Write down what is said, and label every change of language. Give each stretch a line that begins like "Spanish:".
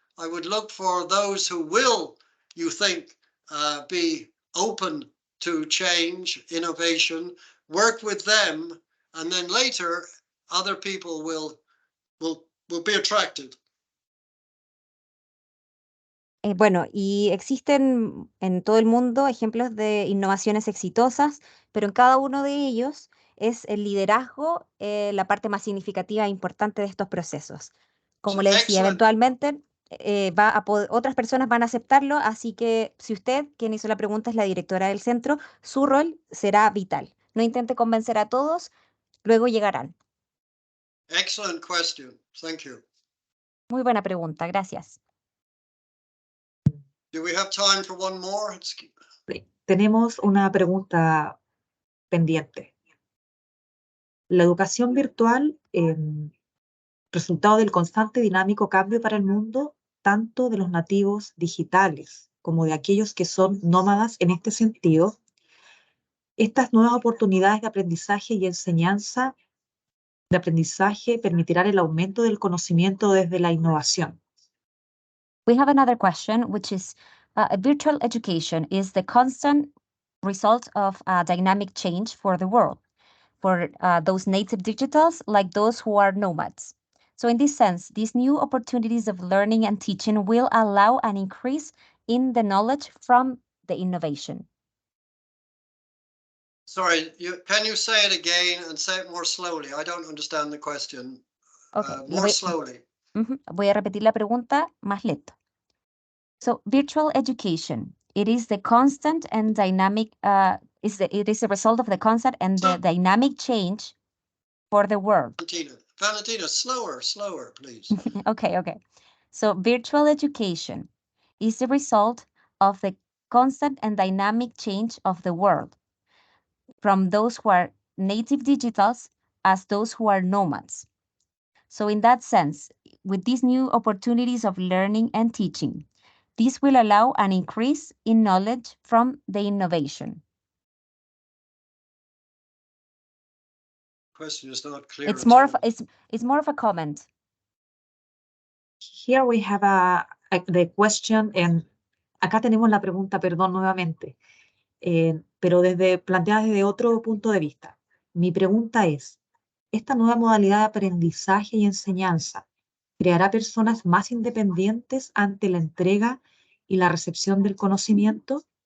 English: I would look for those who will, you think, be open to change, innovation, work with them, and then later other people will be attracted.
Spanish: Bueno, y existen en todo el mundo ejemplos de innovaciones exitosas, pero en cada uno de ellos es el liderazgo la parte más significativa e importante de estos procesos. Como le decía, eventualmente otras personas van a aceptarlo, así que si usted, quien hizo la pregunta, es la directora del centro, su rol será vital. No intente convencer a todos, luego llegarán.
English: Excellent question. Thank you.
Spanish: Muy buena pregunta, gracias.
English: Do we have time for one more?
Spanish: Tenemos una pregunta pendiente. La educación virtual, resultado del constante y dinámico cambio para el mundo, tanto de los nativos digitales como de aquellos que son nómadas en este sentido, estas nuevas oportunidades de aprendizaje y enseñanza de aprendizaje permitirán el aumento del conocimiento desde la innovación.
English: We have another question, which is virtual education is the constant result of dynamic change for the world, for those native digitals like those who are nomads. So in this sense, these new opportunities of learning and teaching will allow an increase in the knowledge from the innovation. Sorry, can you say it again and say it more slowly? I don't understand the question. Okay. More slowly.
Spanish: Voy a repetir la pregunta más lento.
English: So virtual education, it is the constant and dynamic, it is the result of the constant and the dynamic change for the world. Valentina, slower, please. Okay. So virtual education is the result of the constant and dynamic change of the world, from those who are native digitals as those who are nomads. So in that sense, with these new opportunities of learning and teaching, this will allow an increase in knowledge from the innovation. Question is not clear. It's more of a comment. Here we have the question, and
Spanish: acá tenemos la pregunta, perdón, nuevamente, pero planteada desde otro punto de vista. Mi pregunta es, ¿esta nueva modalidad de aprendizaje y enseñanza creará personas más independientes ante la entrega y la recepción del conocimiento?